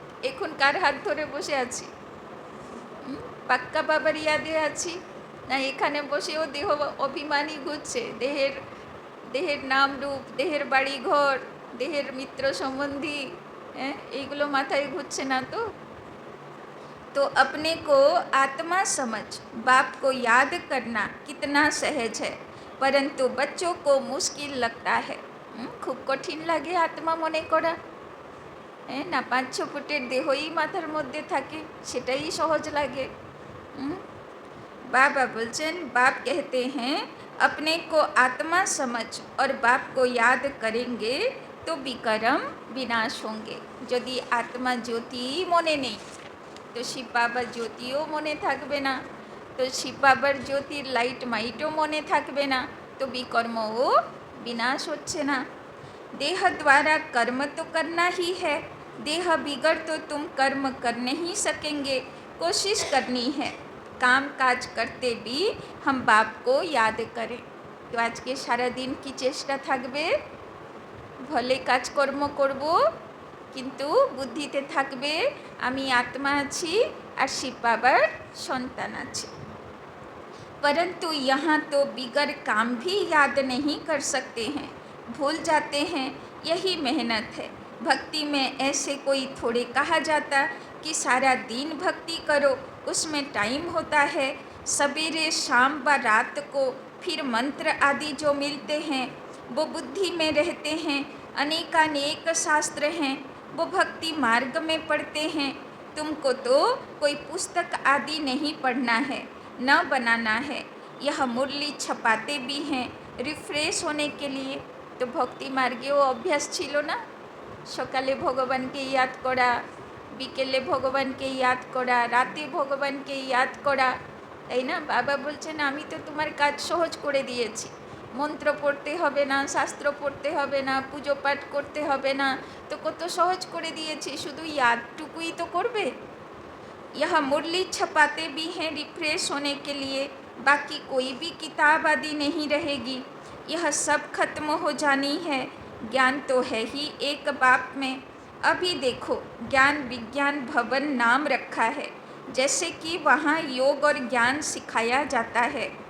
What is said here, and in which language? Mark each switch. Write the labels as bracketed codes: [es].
[bn] এখন কার হাত ধরে বসে আছি? পাক্কা বাবার ইয়াদে আছি না এখানে বসেও দেহ অভিমানী ঘুরছে, দেহের নাম রূপ, দেহের বাড়ি ঘর, দেহের মিত্র সম্বন্ধী, এইগুলো মাথায় ঘুরছে না তো? [hi] तो अपने को आत्मा समझ, बाप को याद करना कितना सहज है, परंतु बच्चों को मुश्किल लगता है। [bn] খুব কঠিন লাগে আত্মা মনে করা, না 5-6 ফুটের দেহই মাথার মধ্যে থাকে, সেটাই সহজ লাগে। बाबा बोलचन [hi] बाप कहते हैं अपने को आत्मा समझ और बाप को याद करेंगे तो विकर्म विनाश होंगे। यदि आत्मा ज्योति [bn] মনে নেই তো শিব বাবার জ্যোতিও মনে থাকবে না, তো শিব বাবার জ্যোতির লাইট মাইটও মনে থাকবে না, তো বিকর্মও বিনাশ হচ্ছে না। [hi] देह द्वारा कर्म तो करना ही है, देह बिगड़ तो तुम कर्म कर नहीं सकेंगे, कोशिश करनी है काम काज करते भी हम बाप को याद करें। तो आज के सारा दिन की चेष्टा [bn] থাকবে भले কাজকর্ম করব, কিন্তু বুদ্ধিতে থাকবে আমি আত্মা আছি আর শিব বাবার সন্তান আছি। [hi] परंतु यहाँ तो बिगर काम भी याद नहीं कर सकते हैं, भूल जाते हैं, यही मेहनत है। भक्ति में ऐसे कोई थोड़े कहा जाता कि सारा दिन भक्ति करो, उसमें टाइम होता है। सवेरे शाम व रात को फिर मंत्र आदि जो मिलते हैं वो बुद्धि में रहते हैं। अनेकानेक शास्त्र हैं वो भक्ति मार्ग में पढ़ते हैं। तुमको तो कोई पुस्तक आदि नहीं पढ़ना है, न बनाना है। यह मुरली छपाते भी हैं रिफ्रेश होने के लिए। [bn] তো ভক্তি মার্গেও অভ্যাস ছিল না, সকালে ভগবানকে ইয়াদ করা, বিকেলে ভগবানকে ইয়াদ করা, রাতে ভগবানকে ইয়াদ করা, তাই না? বাবা বলছেন আমি তো তোমার কাজ সহজ করে দিয়েছি, মন্ত্র পড়তে হবে না, শাস্ত্র পড়তে হবে না, পুজো পাঠ করতে হবে না, তো কত সহজ করে দিয়েছি, শুধু ইয়াদটুকুই তো করবে। [hi] यह मुरली छपाते भी हैं रिफ्रेश होने के लिए, बाकी कोई भी किताब आदि नहीं रहेगी, यह सब खत्म हो जानी है। ज्ञान तो है ही एक बाप में। अभी देखो ज्ञान विज्ञान भवन नाम रखा है, जैसे कि वहाँ योग और ज्ञान सिखाया जाता है।